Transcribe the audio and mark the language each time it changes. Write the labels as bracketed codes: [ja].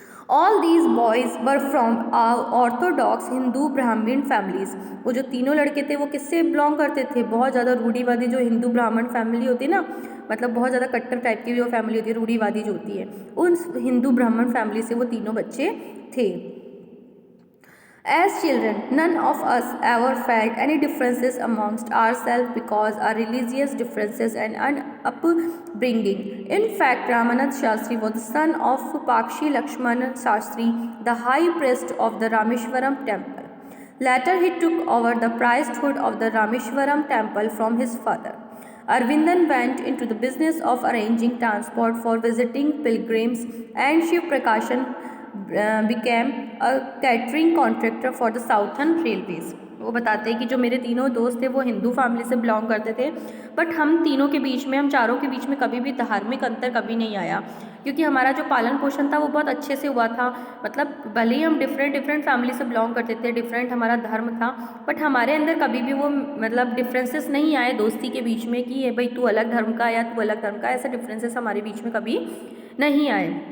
[en] All these boys were from orthodox Hindu Brahmin families. [hi] वो जो तीनों लड़के थे वो किससे बिलोंग करते थे, बहुत ज़्यादा रूढ़िवादी जो हिंदू ब्राह्मण फैमिली होती है ना, मतलब बहुत ज़्यादा कट्टर टाइप की जो फैमिली होती है, रूढ़िवादी जो होती है, उन हिंदू ब्राह्मण फैमिली से वो तीनों बच्चे थे। [en] As children, none of us ever felt any differences amongst ourselves because our religious differences and upbringing. In fact, Ramanand Shastri was the son of Pakshi Lakshman Shastri, the high priest of the Rameshwaram temple. Later, he took over the priesthood of the Rameshwaram temple from his father. Arvindan went into the business of arranging transport for visiting pilgrims, and Shiv Prakashan became a catering contractor for the Southern Railways. [hi] वो बताते हैं कि जो मेरे तीनों दोस्त थे वो हिंदू फैमिली से बिलोंग करते थे, बट हम तीनों के बीच में, हम चारों के बीच में कभी भी धार्मिक अंतर कभी नहीं आया, क्योंकि हमारा जो पालन पोषण था वो बहुत अच्छे से हुआ था। मतलब भले ही हम डिफरेंट फैमिली से बिलोंग करते थे, डिफरेंट हमारा धर्म था, बट हमारे अंदर कभी भी वो मतलब डिफरेंसेस नहीं आए दोस्ती के बीच में कि ये भाई तू अलग धर्म का या तू अलग धर्म का, ऐसे डिफरेंसेस हमारे बीच में कभी नहीं आए।